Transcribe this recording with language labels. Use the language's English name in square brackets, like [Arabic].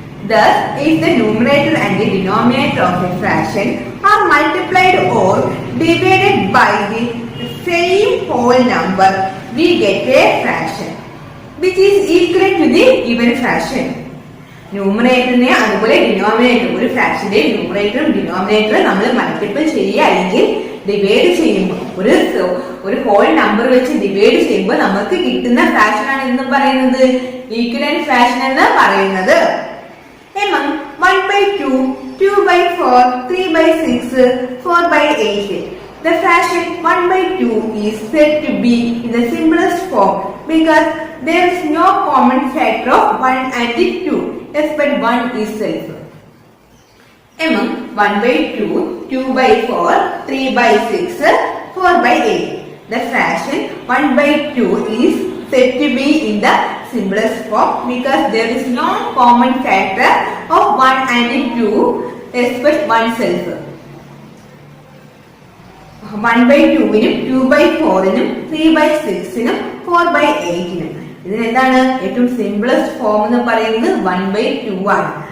[English] Thus, if the numerator and the denominator of a fraction are multiplied or divided by the same whole number, we get a fraction which is equivalent to the given fraction. [Malayalam] ന്യൂമറേറ്ററിനെ അതുപോലെ denominator, ഒരു ഫ്രാക്ഷന്റെ ന്യൂമറേറ്ററും ഡിനോമിനേറ്ററും നമ്മൾ multiple ചെയ്യുക അല്ലെങ്കിൽ divide ചെയ്യുമ്പോൾ ഒരു whole number വെച്ച് divide ചെയ്യുമ്പോൾ നമുക്ക് കിട്ടുന്ന ഫ്രാക്ഷൻ ആണ് എന്ന് പറയുന്നത് ഈക്വലന്റ് ഫ്രാക്ഷൻ എന്ന് പറയുന്നത്. [English] Among 1/2, 2/4, 3/6, 4/8, the fraction 1/2 is said to be in the simplest form because there is no common factor of 1 and 2, except 1 itself. Among 1/2, 2/4, 3/6, 4/8, the fraction 1/2 is said to be in the simplest form because there is no common factor of 1 and 2 except 1 self. [Malayalam] 1/2-നും 2/4-നും 3/6-നും 4/8-നും ഇതിനെന്താണ് ഏറ്റവും simplest form എന്ന് പറയുന്നത് 1/2 ആണ്.